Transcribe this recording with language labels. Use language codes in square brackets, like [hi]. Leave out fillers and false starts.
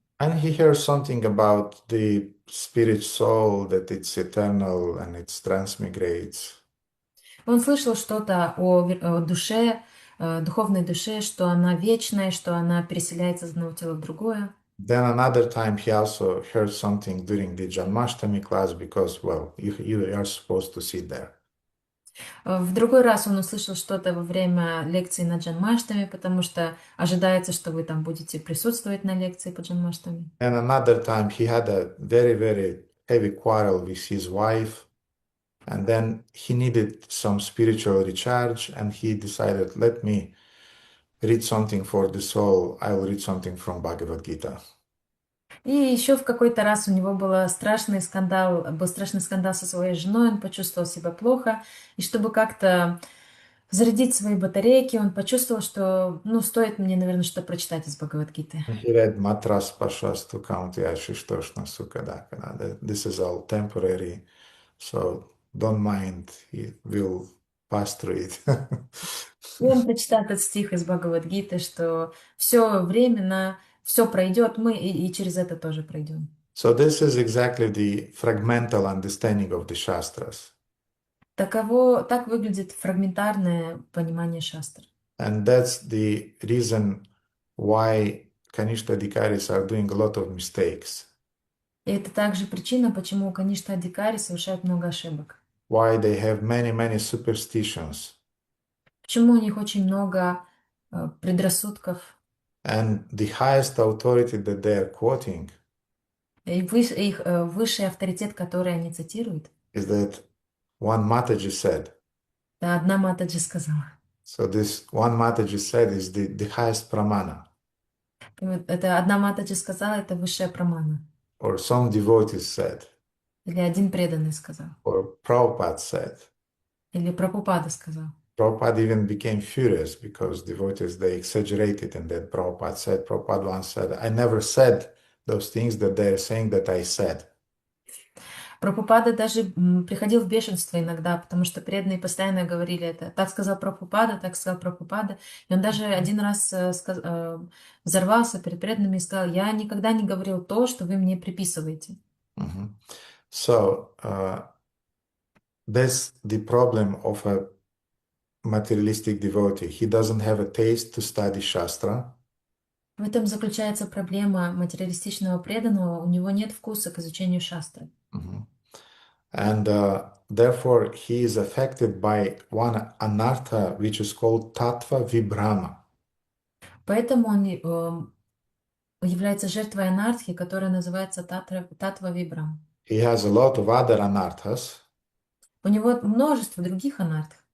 [en] And he heard something about the spirit soul, that it's eternal and it transmigrates. [ru] Он слышал что-то о душе, духовной душе, что она вечная, что она переселяется из одного тела в другое. [en] Then another time he also heard something during the Janmashtami class because, well, you are supposed to sit there. [ru] В другой раз он услышал что-то во время лекции на Джанмаштами, потому что ожидается, что вы там будете присутствовать на лекции по Джанмаштами. [en] And another time he had a very, very heavy quarrel with his wife. And then he needed some spiritual recharge, and he decided, let me read something for the soul. I will read something from Bhagavad Gita. [ru] И еще в какой-то раз у него был страшный скандал со своей женой, он почувствовал себя плохо, и чтобы как-то зарядить свои батарейки, он почувствовал, что, стоит мне, наверное, что-то прочитать из Бхагавад-гиты. [en] And he read [sa] Matras Pashastu Kaunti Ashishtoshna Sukadakana. [en] This is all temporary, so don't mind, he will pass through it. [ru] И он прочитал этот стих из Бхагавад-гиты, что все временно, все пройдет, мы и через это тоже пройдем. [en] So this is exactly the fragmental understanding of the Shastras. [ru] Так выглядит фрагментарное понимание шастр. [en] And that's the reason why Kanishta Adhikaris are doing a lot of mistakes. [ru] И это также причина, почему, конечно, адhikari совершают много ошибок. [en] Why they have many, many superstitions. [ru] Почему у них очень много предрассудков. [en] And the highest authority that they are quoting [ru] И их высший авторитет, который они цитируют, [en] is that one Mataji said. [ru] да, одна Матаджи сказала. [en] So this one Mataji said is the highest pramana. [ru] И вот это одна Матаджи сказала, это высшая прамана. [en] Or some devotees said. [ru] Или один преданный сказал. [en] Or Prabhupada said. [ru] Или Прабхупада сказал. [en] Prabhupada even became furious because devotees, they exaggerated and that Prabhupada said. Prabhupada once said, I never said those things that they're saying that I said. [ru] Прабхупада даже приходил в бешенство иногда, потому что преданные постоянно говорили это. Так сказал Прабхупада, так сказал Прабхупада. И он даже один раз взорвался перед преданными и сказал, я никогда не говорил то, что вы мне приписываете. [en] So, that's the problem of a materialistic devotee. He doesn't have a taste to study Shastra. [ru] В этом заключается проблема материалистичного преданного. У него нет вкуса к изучению шастры. [en] And therefore, he is affected by one anartha, which is called tattva vibhrama. [ru] Поэтому он является жертвой анархии, которая называется татва вибрам. [en] He has a lot of other anarthas. [ru] У него множество других анарх.